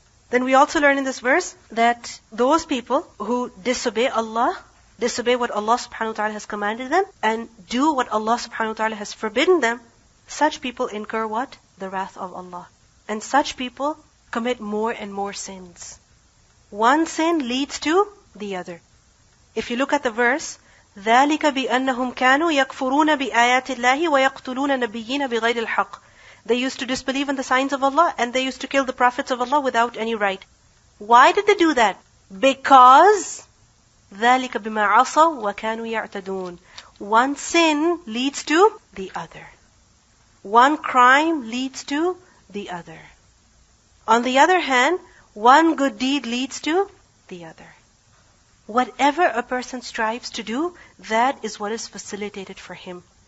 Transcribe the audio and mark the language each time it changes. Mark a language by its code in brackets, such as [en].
[en] Then we also learn in this verse that those people who disobey Allah, disobey what Allah subhanahu wa ta'ala has commanded them, and do what Allah subhanahu wa ta'ala has forbidden them, such people incur what? The wrath of Allah. And such people commit more and more sins. One sin leads to the other. [ar] If you look at the verse, ذَلِكَ بِأَنَّهُمْ كَانُوا يَكْفُرُونَ بِآيَاتِ اللَّهِ وَيَقْتُلُونَ نَبِيِّينَ بِغَيْرِ الْحَقِّ. [en] They used to disbelieve in the signs of Allah and they used to kill the prophets of Allah without any right. Why did they do that? [ar] Because ذَلِكَ بِمَا عَصَوْا وَكَانُوا يَعْتَدُونَ. [en] One sin leads to the other. One crime leads to the other. On the other hand, one good deed leads to the other. Whatever a person strives to do, that is what is facilitated for him.